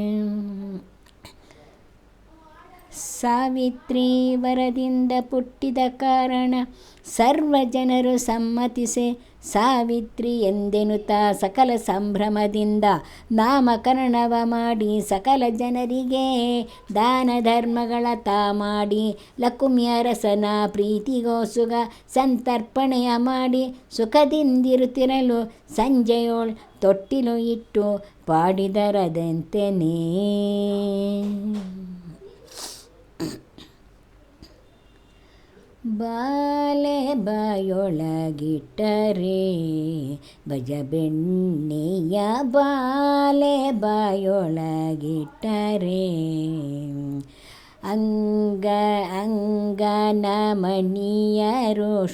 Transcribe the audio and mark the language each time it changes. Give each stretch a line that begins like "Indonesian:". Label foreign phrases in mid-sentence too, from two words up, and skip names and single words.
Kannada: ಸಾವಿತ್ರಿ ವರದಿಂದ ಪುಟ್ಟಿದ ಕಾರಣ ಸರ್ವ ಜನರು ಸಮ್ಮತಿಸಿ ಸಾವಿತ್ರಿ ಎಂದೆನುತ್ತಾ ಸಕಲ ಸಂಭ್ರಮದಿಂದ ನಾಮಕರಣವ ಮಾಡಿ ಸಕಲ ಜನರಿಗೆ ದಾನ ಧರ್ಮಗಳ ತಾ ಮಾಡಿ ಲಕುಮಿಯರಸನ ಪ್ರೀತಿಗೋಸುಗ ಸಂತರ್ಪಣೆಯ ಮಾಡಿ ಸುಖದಿಂದಿರುತ್ತಿರಲು ಸಂಜೆಯೋಳ್ ತೊಟ್ಟಿಲು ಇಟ್ಟು ಪಾಡಿದರದಂತೆಯೇ ಬಾಲೆ ಬಾಯೊಳಗಿಟ್ಟರೆ ಬಜಬೆಣ್ಣೆಯ ಬಾಲೆ ಬಾಯೊಳಗಿಟ್ಟರೆ ಅಂಗನಮಣಿಯರು